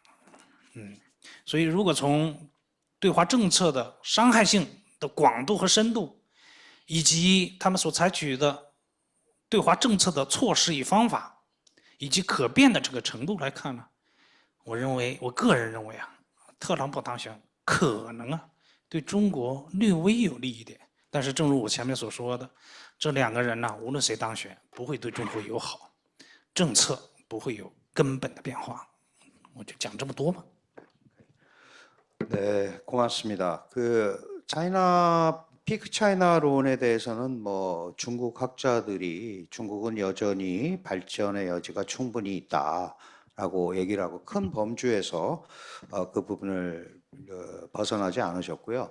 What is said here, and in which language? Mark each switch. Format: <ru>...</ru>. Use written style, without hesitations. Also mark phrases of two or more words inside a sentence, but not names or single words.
<zh>所以如果从对华政策的伤害性的广度和深度，以及他们所采取的对华政策的措施与方法，以及可变的这个程度来看呢，我个人认为特朗普当选可能对中国略微有利一点。但是正如我前面所说的，这两个人無論誰當選不会对中国友好，政策不会有根本的变化。我就讲这么多吧。</zh> <ko>네, 고맙습니다. 차이나 피크 차이나론에 대해서는 뭐 중국 학자들이 중국은 여전히 발전의 여지가 충분히 있다라고 얘기를 하고 큰 범주에서 그 부분을 벗어나지 않으셨고요.</ko>